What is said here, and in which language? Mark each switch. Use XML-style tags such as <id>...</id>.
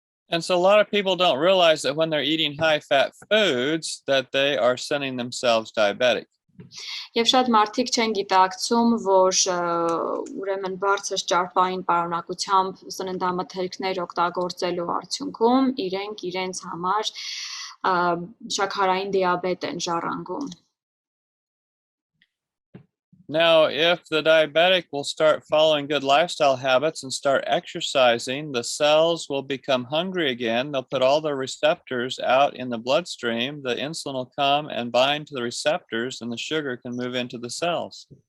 <en>And so a lot of people don't realize that when they're eating high fat foods that they are sending themselves diabetic.</en> <hy>Եվ շատ մարդիկ չեն գիտակցում, որ ուրեմն բարձր ճարպային պարունակությամբ սննդամթերքներ օգտագործելու արդյունքում իրենք իրենց համար շաքարային դիաբետ են ժառանգում։</hy> <en>Now, if the diabetic will start following good lifestyle habits and start exercising, the cells will become hungry again. They'll put all their receptors out in the bloodstream. The insulin will come and bind to the receptors, and the sugar can move into the cells.</en>